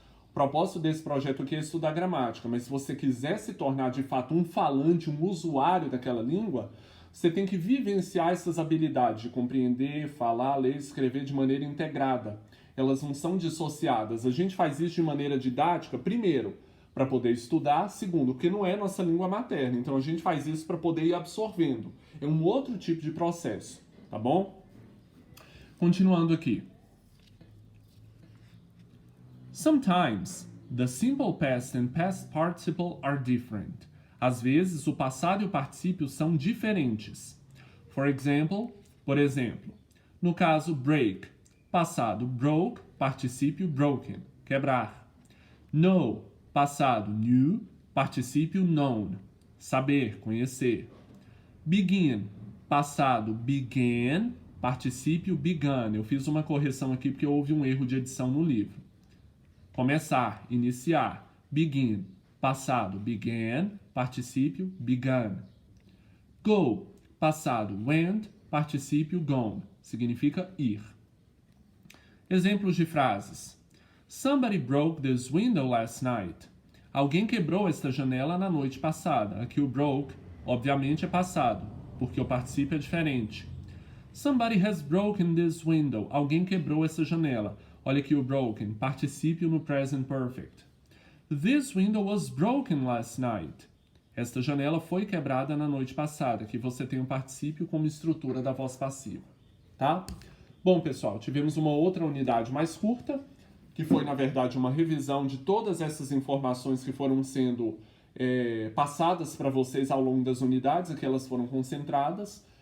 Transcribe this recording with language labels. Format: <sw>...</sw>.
<pt>O propósito desse projeto aqui é estudar gramática, mas se você quiser se tornar de fato um falante, um usuário daquela língua, você tem que vivenciar essas habilidades de compreender, falar, ler, escrever de maneira integrada. Elas não são dissociadas. A gente faz isso de maneira didática, primeiro, para poder estudar, segundo, porque não é nossa língua materna. Então a gente faz isso para poder ir absorvendo. É um outro tipo de processo, tá bom? Continuando aqui.</pt> <en>Sometimes, the simple past and past participle are different.</en> <pt>Às vezes, o passado e o particípio são diferentes.</pt> <en>For example,</en> <pt>por exemplo, no caso break, passado broke, particípio broken, quebrar. Know, passado knew, particípio known, saber, conhecer. Begin, passado began, particípio begun. Eu fiz uma correção aqui porque houve um erro de edição no livro. Começar, iniciar. Begin, passado began, particípio begun. Go, passado went, particípio gone, significa ir. Exemplos de frases.</pt> <en>Somebody broke this window last night.</en> <pt>Alguém quebrou esta janela na noite passada. Aqui o broke, obviamente, é passado, porque o particípio é diferente.</pt> <en>Somebody has broken this window.</en> <pt>Alguém quebrou essa janela. Olha aqui o broken, particípio no present perfect.</pt> <en>This window was broken last night.</en> <pt>Esta janela foi quebrada na noite passada. Aqui você tem o particípio como estrutura da voz passiva, tá? Bom, pessoal, tivemos uma outra unidade mais curta, que foi, na verdade, uma revisão de todas essas informações que foram sendo passadas para vocês ao longo das unidades, aqui elas foram concentradas.</pt>